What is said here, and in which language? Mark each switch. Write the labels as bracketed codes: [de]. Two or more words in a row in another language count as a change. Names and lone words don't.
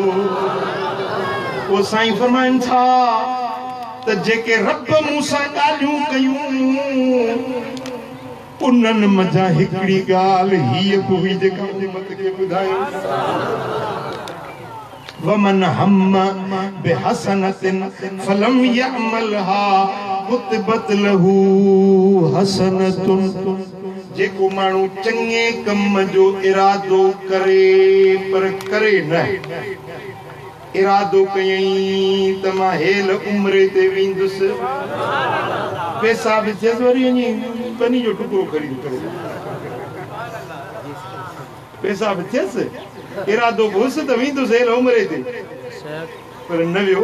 [sd] ओ साईं फरमाइनि था त जेके रब मूंसां ॻाल्हियूं कयूं उन्हनि मज़ा हिकिड़ी ॻाल्हि हीअ बि हुई जेका उन मत खे ॿुधायो [ar] ومن هم بحسنة فلم يعملها كتبت له حسنة. [sd] जेको माण्हू चङे कम जो इरादो करे पर करे न, इरादो कयई त मां हेल उम्रे ते वेंदुसि, पैसा बि थियसि, वरी वञी बनी जो टुकड़ो ख़रीद करे, पैसा बि थियसि, इरादो हुअसि त वेंदुसि हेल उम्रे ते, पर न वियो।